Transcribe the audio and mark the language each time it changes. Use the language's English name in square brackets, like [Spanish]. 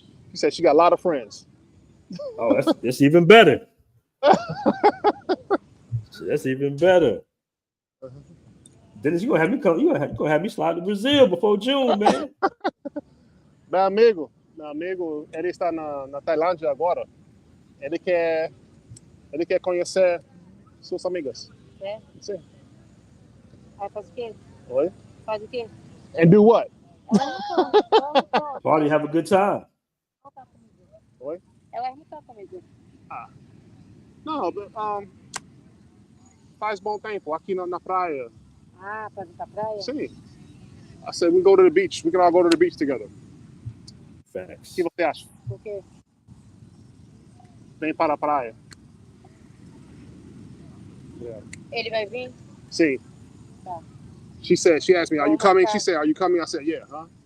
[English] She said she got a lot of friends. Oh, that's even better. That's even better. Dennis, you gonna have me come? You gonna have me slide to Brazil before June, man? [Portuguese] Meu amigo, ele está na Tailândia agora. Ele quer conhecer suas amigas. É? Sim. Aí faz o quê? Oi? Faz o quê? [English] And do what? Party, have a good time. [Portuguese] Oi? Elas não estão comigo. Não, faz bom tempo aqui na praia. Ah, para ir pra praia? [English] Sim. I said we go to the beach. We can all go to the beach together. Facts. [Portuguese] O que você acha? Por quê? Vem para a praia. Yeah. Ele vai vir? Sim. Tá. [English] She asked me, are you coming? She said, are you coming? I said, yeah, huh?